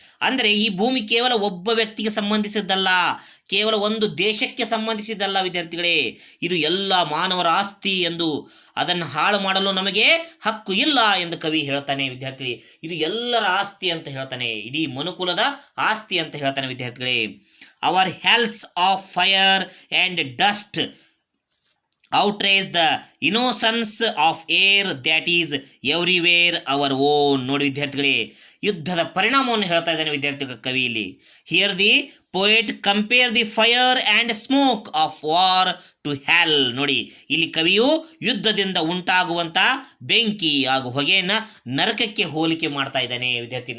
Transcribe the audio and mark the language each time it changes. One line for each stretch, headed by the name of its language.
Kannada: ಅಂದರೆ ಈ ಭೂಮಿ ಕೇವಲ ಒಬ್ಬ ವ್ಯಕ್ತಿಗೆ ಸಂಬಂಧಿಸಿದ್ದಲ್ಲ, ಕೇವಲ ಒಂದು ದೇಶಕ್ಕೆ ಸಂಬಂಧಿಸಿದ್ದಲ್ಲ ವಿದ್ಯಾರ್ಥಿಗಳೇ. ಇದು ಎಲ್ಲ ಮಾನವರ ಆಸ್ತಿ ಎಂದು, ಅದನ್ನು ಹಾಳು ಮಾಡಲು ನಮಗೆ ಹಕ್ಕು ಇಲ್ಲ ಎಂದು ಕವಿ ಹೇಳ್ತಾನೆ ವಿದ್ಯಾರ್ಥಿಗಳೇ. ಇದು ಎಲ್ಲರ ಆಸ್ತಿ ಅಂತ ಹೇಳ್ತಾನೆ, ಇಡೀ ಮನುಕುಲದ ಆಸ್ತಿ ಅಂತ ಹೇಳ್ತಾನೆ ವಿದ್ಯಾರ್ಥಿಗಳೇ.
English: Our hells of fire and dust outrace the innocence of air that is everywhere our own.
Kannada: ನೋಡಿ ವಿದ್ಯಾರ್ಥಿಗಳೇ, ಯುದ್ಧದ ಪರಿಣಾಮವನ್ನು ಹೇಳ್ತಾ ಇದ್ದಾನೆ ವಿದ್ಯಾರ್ಥಿಗಳ ಕವಿ ಇಲ್ಲಿ.
English: Here the poet compare the fire and smoke of war to hell.
Kannada: ನೋಡಿ, ಇಲ್ಲಿ ಕವಿಯು ಯುದ್ಧದಿಂದ ಉಂಟಾಗುವಂಥ ಬೆಂಕಿ ಹಾಗೂ ಹೊಗೆಯನ್ನು ನರಕಕ್ಕೆ ಹೋಲಿಕೆ ಮಾಡ್ತಾ ಇದ್ದಾನೆ ವಿದ್ಯಾರ್ಥಿ.